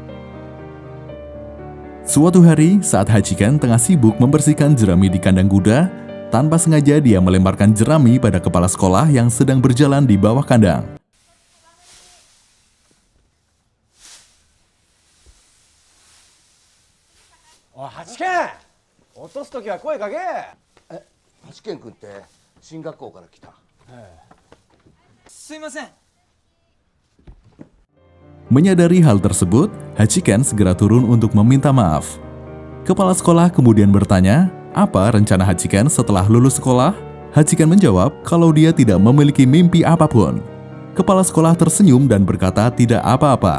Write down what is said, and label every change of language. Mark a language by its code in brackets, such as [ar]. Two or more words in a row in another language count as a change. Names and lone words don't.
[id] Suatu hari, saat Hachiken tengah sibuk membersihkan jerami di kandang kuda, tanpa sengaja dia melemparkan jerami pada kepala sekolah yang sedang berjalan di bawah kandang. Oh, Hachiken! [ja] 落とすときは声かけ。八健君って進学校から来た。すいません。 [id] Menyadari hal tersebut, Hachiken segera turun untuk meminta maaf. Kepala sekolah kemudian bertanya, apa rencana Hachiken setelah lulus sekolah? Hachiken menjawab kalau dia tidak memiliki mimpi apapun. Kepala sekolah tersenyum dan berkata tidak apa-apa.